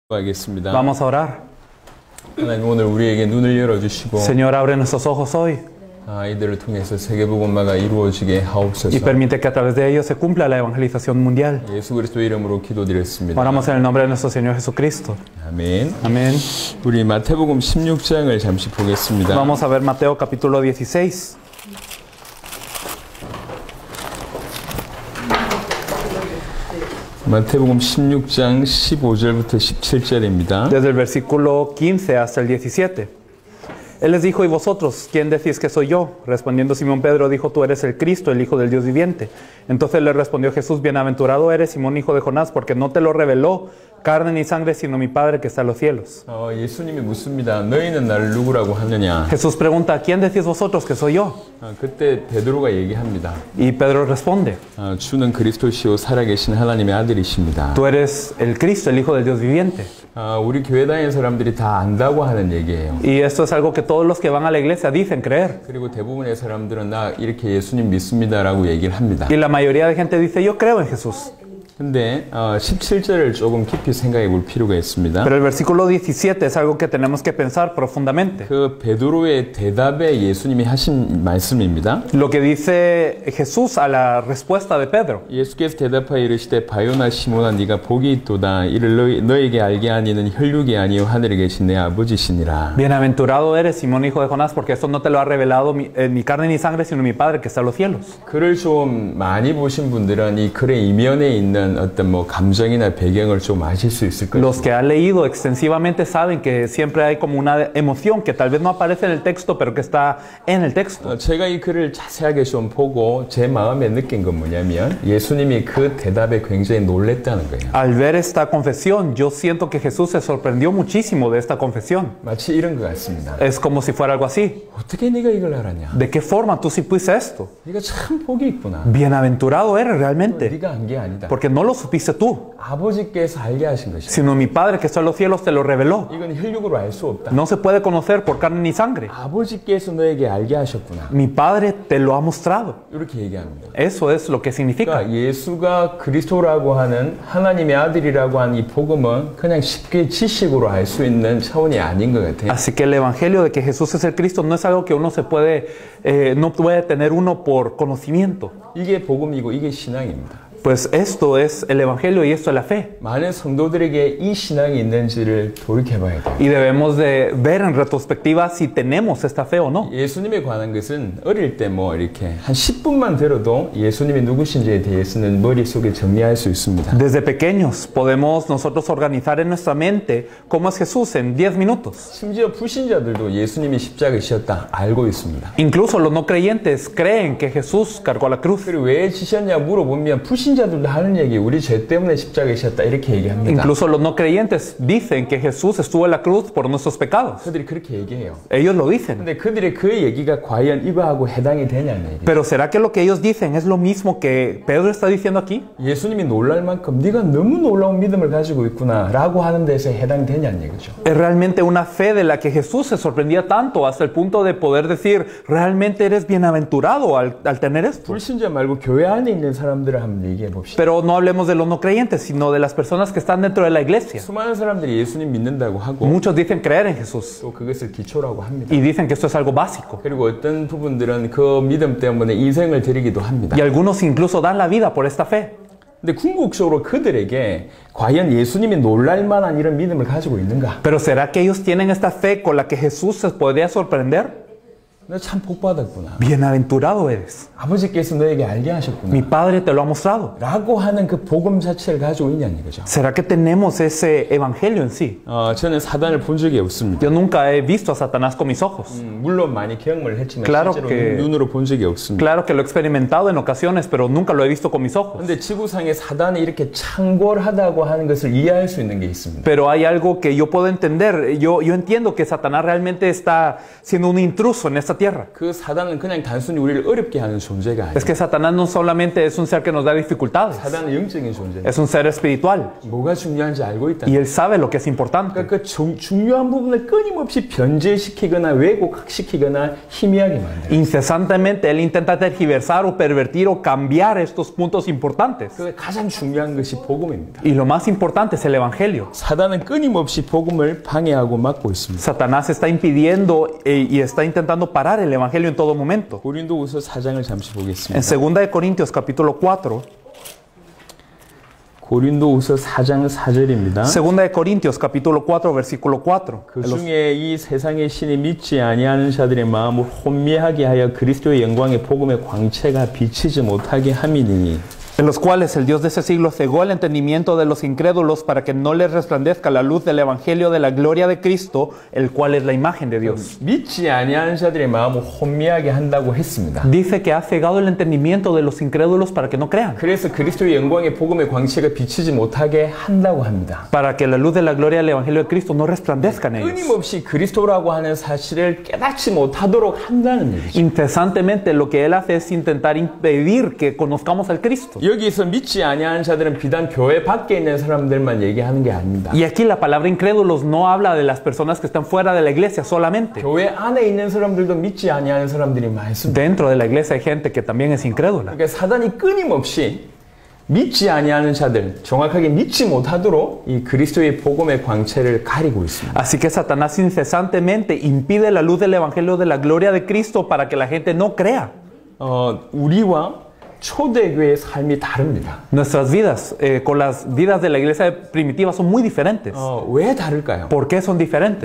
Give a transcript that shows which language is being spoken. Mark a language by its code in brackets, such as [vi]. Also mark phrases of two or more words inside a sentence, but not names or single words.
[ko] 하겠습니다. [es] Vamos a orar. [ko] 하나님 오늘 우리에게 눈을 열어주시고 [es] Señor, abre nuestros ojos hoy [ko] 아이들을 통해서 세계복음화가 이루어지게 하옵소서. [es] y permite que a través de ellos se cumpla la evangelización mundial. [ko] 예수 그리스도 이름으로 기도드렸습니다. [es] Oramos en el nombre de nuestro Señor Jesucristo. [ko] 아멘. [es] Amén. [ko] 우리 마태복음 16장을 잠시 보겠습니다. [es] Vamos a ver Mateo capítulo 16. [ko] 마태복음 16장 15절부터 17절입니다. [es] Desde el versículo 15 hasta el 17. Él les dijo: ¿y vosotros, quién decís que soy yo? Respondiendo Simón Pedro dijo: tú eres el Cristo, el Hijo del Dios viviente. Entonces le respondió Jesús: bienaventurado eres, Simón, hijo de Jonás, porque no te lo reveló carne ni sangre, sino mi Padre que está en los cielos. [ko] 예수님이 묻습니다. 너희는 나를 누구라고 하느냐? [es] Jesús pregunta: ¿quién decís vosotros que soy yo? [ko] 그때 베드로가 얘기합니다. [es] Y Pedro responde: [ko] 주는 그리스도시요 살아계신 하나님의 아들이십니다. [es] tú eres el Cristo, el Hijo del Dios viviente. [ko] 우리 교회 다니는 사람들이 다 안다고 하는 얘기예요. [es] Y esto es algo que todos los que van a la iglesia dicen creer. [ko] 그리고 대부분의 사람들은 나 이렇게 예수님 믿습니다라고 얘기를 합니다. [es] Y la mayoría de gente dice: yo creo en Jesús. [ko] 근데 17절을 조금 깊이 생각해 볼 필요가 있습니다. [es] Pero el versículo 17 es algo que tenemos que pensar profundamente. [ko] 그 베드로의 대답에 예수님이 하신 말씀입니다. [es] Lo que dice Jesús a la respuesta de Pedro. [ko] 예수께서 대답하여 이르시되 바요나 시몬아 네가 복이 있도다. 이를 너에게 알게 하니는 혈육이 아니요 하늘에 계신 내 아버지시니라. [es] Bienaventurado eres, Simón, hijo de Jonás, porque esto no te lo ha revelado ni carne ni sangre, sino mi Padre que está en los cielos. [ko] 글을 좀 많이 보신 분들은 이 글의 이면에 있는 어떤 감정이나 배경을 좀 아실 수 있을 거예요. [es] Los que han leído extensivamente saben que siempre hay como una emoción que tal vez no aparece en el texto, pero que está en el texto. [ko] 제가 이 글을 자세하게 좀 보고 제 마음에 느낀 건 뭐냐면 예수님이 그 대답에 굉장히 놀랬다는 거예요. [es] Al ver esta confesión, yo siento que Jesús se sorprendió muchísimo de esta confesión. [ko] 마치 이런 것 같습니다. [es] Es como si fuera algo así. [ko] 어떻게 네가 이걸 알았냐? [es] ¿De qué forma tú supiste esto? [ko] 네가 참 복이 있구나. [es] Bienaventurado eres realmente. [ko] 네가 한 게 아니다. [es] Porque no lo supiste tú, [ko] 아버지께서 알게 하신 것이다. [es] sino mi Padre que está en los cielos te lo reveló. [ko] 이건 혈육으로 알 수 없다. [es] No se puede conocer por carne ni sangre. [ko] 아버지께서 너에게 알게 하셨구나. [es] Mi Padre te lo ha mostrado. [ko] 이렇게 얘기합니다. [es] Eso es lo que significa. [ko] 그러니까 예수가 그리스도라고 하는 하나님의 아들이라고 하는 이 복음은 그냥 쉽게 지식으로 알 수 있는 차원이 아닌 것 같아요. [es] Así que el evangelio de que Jesús es el Cristo no es algo que uno se puede, no puede tener uno por conocimiento. [ko] 이게 복음이고 이게 신앙입니다. [es] Pues esto es el evangelio y esto es la fe. [ko] 많은 성도들에게 이 신앙이 있는지를 돌이켜봐야 돼요. [es] Y debemos de ver en retrospectiva si tenemos esta fe o no. [ko] 예수님에 관한 것은 어릴 때 이렇게 한 10분만 들어도 예수님이 누구신지에 대해서는 머릿속에 정리할 수 있습니다. [es] Desde pequeños podemos nosotros organizar en nuestra mente cómo es Jesús en 10 minutos. [ko] 심지어 불신자들도 예수님이 십자가에 지셨다 알고 있습니다. [es] Incluso los no creyentes creen que Jesús cargó la cruz. [ko] 그리고 왜 지셨냐 물어보면 불신자들도 하는 얘기 우리 죄 때문에 십자가에 지셨다 이렇게 얘기합니다. [es] Incluso los no creyentes dicen que Jesús estuvo en la cruz por nuestros pecados. [ko] 그들이 그렇게 얘기해요. [es] Ellos lo dicen. [ko] 근데 그들의 그 얘기가 과연 이거하고 해당이 되냐는 얘기예요. [es] Pero ¿será que lo que ellos dicen es lo mismo que Pedro está diciendo aquí? [ko] 예수님이 놀랄 만큼 네가 너무 놀라운 믿음을 가지고 있구나 라고 하는 데서 해당되냐는 얘기죠. [es] Es realmente una fe de la que Jesús se sorprendía tanto hasta el punto de poder decir, realmente eres bienaventurado al tener esto. [ko] 불신자 말고 교회 안에 있는 사람들을 한번 얘기해 봅시다. [es] Pero no hablemos de los no creyentes, sino de las personas que están dentro de la iglesia. [ko] 수많은 사람들이 예수님 믿는다고 하고 [es] Muchos dicen creer en Jesús [ko] 또 그것을 기초라고 합니다. [es] y dicen que esto es algo básico. [ko] 그리고 어떤 부분들은 그 믿음 때문에 인생을 드리기도 합니다. [es] Y algunos incluso dan la vida por esta fe. [ko] 근데 궁극적으로 그들에게 과연 예수님이 놀랄 만한 이런 믿음을 가지고 있는가? [es] Pero ¿será que ellos tienen esta fe con la que Jesús se podría sorprender? [ko] 너 참 복받았구나. [es] Bienaventurado eres. [ko] 아버지께서 너에게 알게 하셨구나. [es] Mi Padre te lo ha mostrado. [ko] 라고 하는 그 복음 자체를 가지고 있냐는 거죠. [es] ¿Será que tenemos ese evangelio en sí? [ko] 저는 사단을 본 적이 없습니다. [es] Yo nunca he visto a Satanás con mis ojos. [ko] 물론 많이 경험을 했지만 [es] Claro [ko] 실제로 [es] que- [ko] 눈으로 본 적이 없습니다. [es] Claro que lo he experimentado en ocasiones, pero nunca lo he visto con mis ojos. [ko] 근데 지구상에 사단이 이렇게 창궐하다고 하는 것을 이해할 수 있는 게 있습니다. [es] Pero hay algo que yo puedo entender. Yo entiendo que Satanás realmente está siendo un intruso en esta esta tierra. [ko] 그 사단은 그냥 단순히 우리를 어렵게 하는 존재가 아니에요. [es] Es que Satanás no solamente es un ser que nos da dificultades, [ko] 사단은 영적인 존재예요. [es] es un ser espiritual. [ko] 뭐가 중요한지 알고 있다. [es] Y él sabe lo que es importante. [ko] 그러니까 그 중요한 부분을 끊임없이 변질시키거나 왜곡시키거나 희미하게 만들어요. [es] Incesantemente él intenta tergiversar o pervertir o cambiar estos puntos importantes. [ko] 그 가장 중요한 것이 복음입니다. [es] Y lo más importante es el evangelio. [ko] 사단은 끊임없이 복음을 방해하고 막고 있습니다. [es] Satanás está impidiendo y está intentando parar el evangelio en todo momento. [ko] 고린도후서 4장을 잠시 [es] En [ko] 보겠습니다. [es] 2 de Corintios capítulo 4, [ko] 고린도후서 4장 4절입니다. [es] 2 de Corintios capítulo 4 versículo 4. [ko] 그 중에 이 세상의 신이 믿지 아니하는 자들의 마음을 혼미하게 하여 그리스도의 영광의 복음의 광채가 비치지 못하게 함이니 [es] En los cuales el Dios de ese siglo cegó el entendimiento de los incrédulos para que no les resplandezca la luz del evangelio de la gloria de Cristo, el cual es la imagen de Dios. [ko] 믿지 아니하는 자들의 마음을 혼미하게 한다고 했습니다. [es] Dice que ha cegado el entendimiento de los incrédulos para que no crean, [ko] 그래서 그리스도의 영광의 복음의 광채가 비치지 못하게 한다고 합니다. [es] para que la luz de la gloria del evangelio de Cristo no resplandezca en ellos. [ko] 끊임없이 그리스도라고 하는 사실을 깨닫지 못하도록 한다는 얘기죠. [es] Incesantemente lo que él hace es intentar impedir que conozcamos al Cristo. [ko] 여기서 믿지 아니하는 자들은 비단 교회 밖에 있는 사람들만 얘기하는 게 아닙니다. [es] Y aquí la palabra incrédulos no habla de las personas que están fuera de la iglesia solamente. [ko] 교회 안에 있는 사람들도 믿지 아니하는 사람들이 많습니다. [es] Dentro de la iglesia hay gente que también es incrédula. [ko] 그러니까 사단이 끊임없이 믿지 아니하는 자들, 정확하게 믿지 못하도록 이 그리스도의 복음의 광채를 가리고 있습니다. [es] Así que Satanás incesantemente impide la luz del evangelio de la gloria de Cristo para que la gente no crea. [ko] 우리와 초대교회의 삶이 다릅니다. [es] Nuestras vidas con las vidas de la iglesia primitiva son muy diferentes. [ko] 왜 다를까요? [es] ¿Por qué son diferentes?